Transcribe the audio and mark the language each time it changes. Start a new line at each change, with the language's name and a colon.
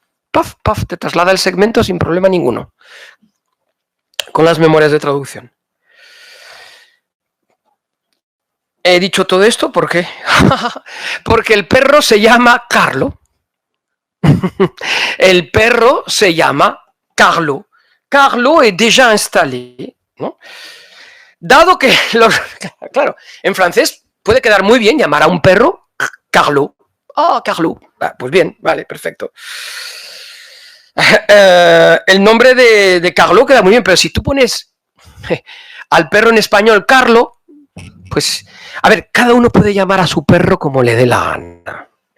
Spanish: Paf, paf, te traslada el segmento sin problema ninguno. Con las memorias de traducción. He dicho todo esto ¿por qué? Porque el perro se llama Carlo. El perro se llama Carlo.
French: Carlo est déjà installé, ¿no?
Spanish: Dado que, claro, en francés puede quedar muy bien llamar a un perro Carlo. Ah, Carlo. Pues bien, vale, perfecto. El nombre de Carlo queda muy bien, pero si tú pones al perro en español Carlo, pues, a ver, cada uno puede llamar a su perro como le dé la gana.